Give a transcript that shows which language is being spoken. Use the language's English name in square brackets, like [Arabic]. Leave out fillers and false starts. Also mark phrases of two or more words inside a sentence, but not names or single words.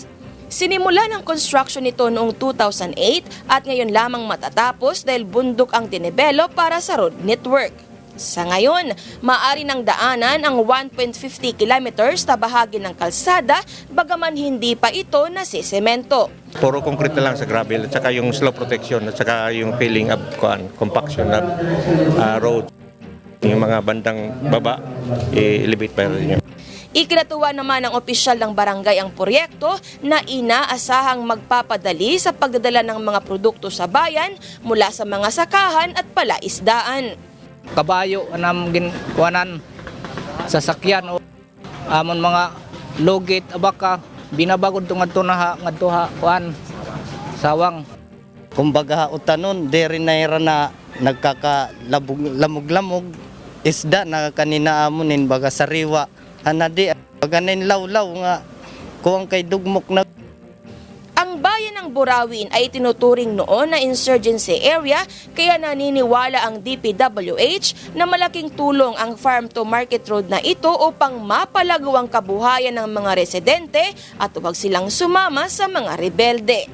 [Filipino] Sinimula ng construction nito noong 2008 at ngayon lamang matatapos dahil bundok ang dinevelop para sa road network. Sa ngayon, maaari ng daanan ang 1.50 kilometers na bahagi ng kalsada bagaman hindi pa ito nasisemento. Puro concrete na lang sa gravel at saka yung [English] slope protection [Filipino] at saka yung [English] filling up compaction of road. [Filipino] Yung mga bandang baba, i-elevate pa rin yun. Ikinatuwa naman ng opisyal ng barangay ang proyekto na inaasahang magpapadali sa pagdadala ng mga produkto sa bayan mula sa mga sakahan at palaisdaan. [Waray] Kabayo anam ginkuanan sasakyan o amon mga logit abaka binabagod ngadto ha kuan sawang. Kumbaga utanon diri na nagkakalamog-lamog isda na kanina amonin baga sariwa anadi baga nin lawlaw nga kuwang kay dugmok na. [Filipino] Ang bayan ng Burawin ay tinuturing noon na [English] insurgency area [Filipino] kaya naniniwala ang DPWH na malaking tulong ang [English] farm to market road [Filipino] na ito upang mapalago ang kabuhayan ng mga residente at huwag silang sumama sa mga rebelde.